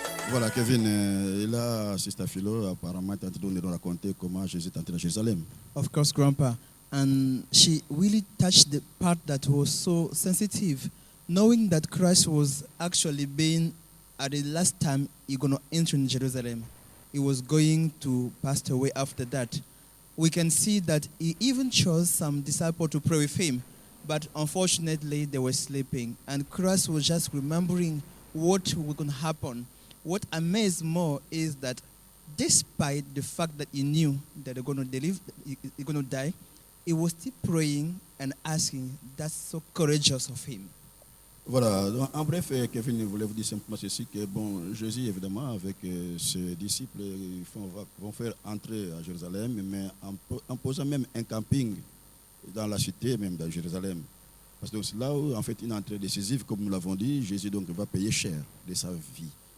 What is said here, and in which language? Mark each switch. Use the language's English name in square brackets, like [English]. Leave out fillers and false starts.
[French] Voilà, Kevin, et là, Sister Philo, apparemment, tu as donné de raconter comment Jésus est entré à Jérusalem. [English] Of course, Grandpa. And she really touched the part that was so sensitive, knowing that Christ was actually being, at the last time, he going to enter in Jerusalem. He was going to pass away after that. We can see that he even chose some disciples to pray with him, but unfortunately, they were sleeping. And Christ was just remembering what was going to happen. What amazed more is that despite the fact that he knew that they're going to die, he was still praying and asking. That's so courageous of him. [French] Voilà, donc, en bref, Kevin voulait vous dire simplement ceci, que bon, Jésus, évidemment, avec ses disciples, vont faire entrer à Jérusalem, mais en posant même un camping dans la cité, même de Jérusalem. Parce que c'est là où, en fait, une entrée décisive, comme nous l'avons dit, Jésus donc va payer cher de sa vie.